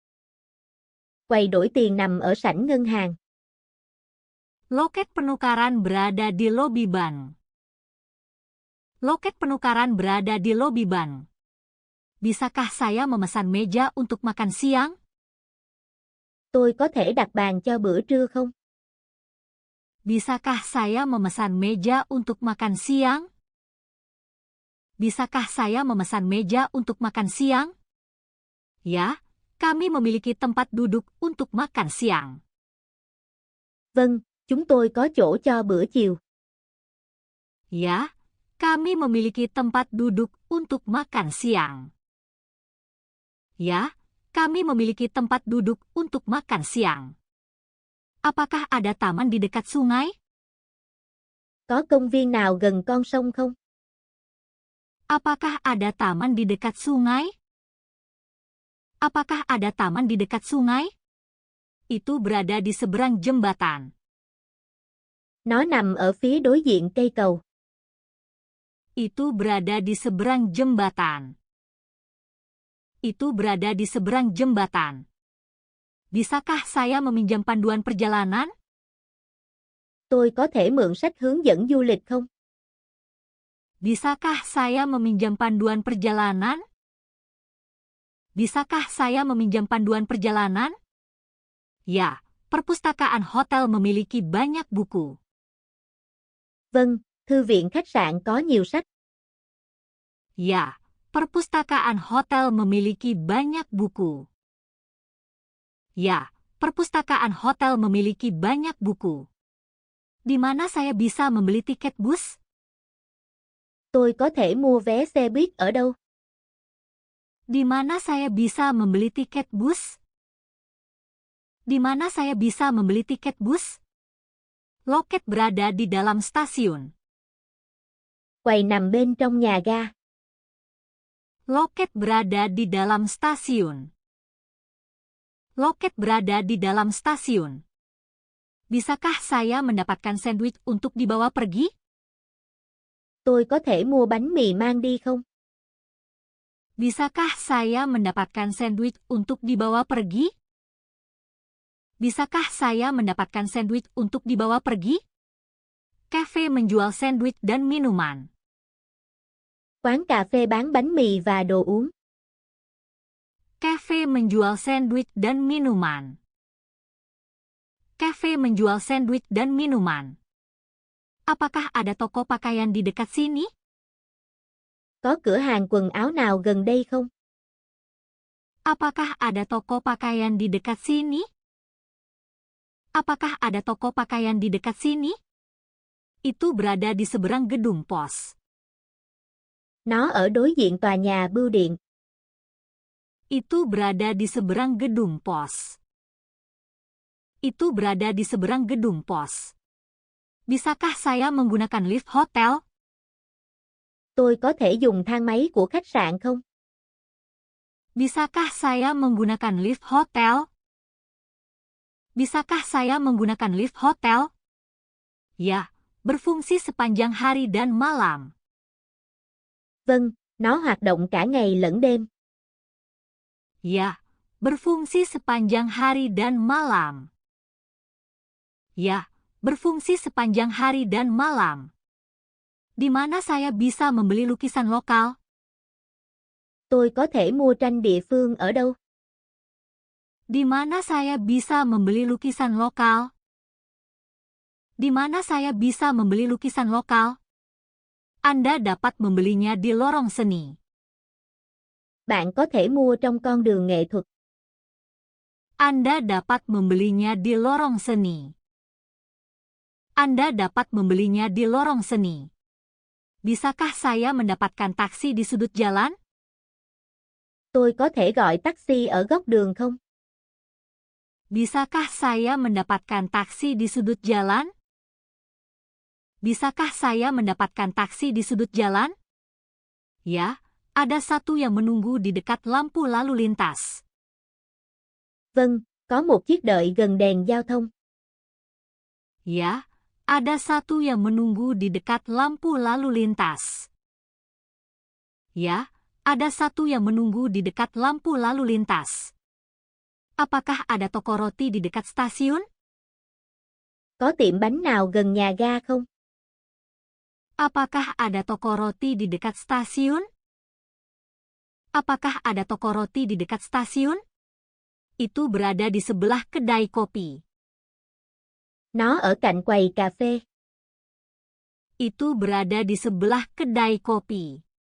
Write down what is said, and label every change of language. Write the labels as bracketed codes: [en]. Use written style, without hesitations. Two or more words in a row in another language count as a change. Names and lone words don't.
[vi] Quầy đổi tiền nằm ở sảnh ngân hàng. [id] Loket penukaran berada di lobi bank. Loket penukaran berada di lobi bank. Bisakah saya memesan meja untuk makan siang? [vi] Tôi có thể đặt bàn cho bữa trưa không? [id] Bisakah saya memesan meja untuk makan siang? Bisakah saya memesan meja untuk makan siang? Ya, kami memiliki tempat duduk untuk makan siang. [vi] Vâng, chúng tôi có chỗ cho bữa chiều. [id] Ya, kami memiliki tempat duduk untuk makan siang. Ya, kami memiliki tempat duduk untuk makan siang. Apakah ada taman di dekat sungai? [vi] Có công viên nào gần con sông không? [id] Apakah ada taman di dekat sungai? Apakah ada taman di dekat sungai? Itu berada di seberang jembatan. [vi] Nó nằm ở phía đối diện cây cầu. [id] Itu berada di seberang jembatan. Itu berada di seberang jembatan. Bisakah saya meminjam panduan perjalanan? [vi] Tôi có thể mượn sách hướng dẫn du lịch không? [id] Bisakah saya meminjam panduan perjalanan? Bisakah saya meminjam panduan perjalanan? Ya, perpustakaan hotel memiliki banyak buku. [vi] Vâng, thư viện khách sạn có nhiều sách. [id] Ya, perpustakaan hotel memiliki banyak buku. Ya, perpustakaan hotel memiliki banyak buku. Di mana saya bisa membeli tiket bus? [vi] Tôi có thể mua vé xe buýt ở đâu? [id] Di mana saya bisa membeli tiket bus? Di mana saya bisa membeli tiket bus? Loket berada di dalam stasiun. [vi] Quầy nằm bên trong nhà ga. [id] Loket berada di dalam stasiun. Loket berada di dalam stasiun. Bisakah saya mendapatkan sandwich untuk dibawa pergi? [vi] Tôi có thể mua bánh mì mang đi không? [id] Bisakah saya mendapatkan sandwich untuk dibawa pergi? Bisakah saya mendapatkan sandwich untuk dibawa pergi? Cafe menjual sandwich dan minuman. [vi] Quán cà phê bán bánh mì và đồ uống. [id] Cafe menjual sandwich dan minuman. Cafe menjual sandwich dan minuman. Apakah ada toko pakaian di dekat sini? [vi] Có cửa hàng quần áo nào gần đây không? [id] Apakah ada toko pakaian di dekat sini? Apakah ada toko pakaian di dekat sini? Itu berada di seberang gedung pos. [vi] Nó ở đối diện tòa nhà bưu điện. [id] Itu berada di seberang gedung pos. Itu berada di seberang gedung pos. Bisakah saya menggunakan lift hotel? [vi] Tôi có thể dùng thang máy của khách sạn không? [id] Bisakah saya menggunakan lift hotel? Bisakah saya menggunakan lift hotel? Ya, berfungsi sepanjang hari dan malam. [vi] Vâng, nó hoạt động cả ngày lẫn đêm. [id] Ya, berfungsi sepanjang hari dan malam. Ya, berfungsi sepanjang hari dan malam. Di mana saya bisa membeli lukisan lokal? [vi] Tôi có thể mua tranh địa phương ở đâu? [id] Di mana saya bisa membeli lukisan lokal? Di mana saya bisa membeli lukisan lokal? Anda dapat membelinya di lorong seni. [vi] Bạn có thể mua trong con đường nghệ thuật. [id] Anda dapat membelinya di lorong seni. Anda dapat membelinya di lorong seni. Bisakah saya mendapatkan taksi di sudut jalan? [vi] Tôi có thể gọi taxi ở góc đường không? [id] Bisakah saya mendapatkan taksi di sudut jalan? Bisakah saya mendapatkan taksi di sudut jalan? Ya, ada satu yang menunggu di dekat lampu lalu lintas. [vi] Vâng, có một chiếc đợi gần đèn giao thông. [id] Ya, ada satu yang menunggu di dekat lampu lalu lintas. Ya, ada satu yang menunggu di dekat lampu lalu lintas. Apakah ada toko roti di dekat stasiun? [vi] Có tiệm bánh nào gần nhà ga không? [id] Apakah ada toko roti di dekat stasiun? Apakah ada toko roti di dekat stasiun? Itu berada di sebelah kedai kopi. [vi] Nó ở cạnh quầy cà phê. [id] Itu berada di sebelah kedai kopi.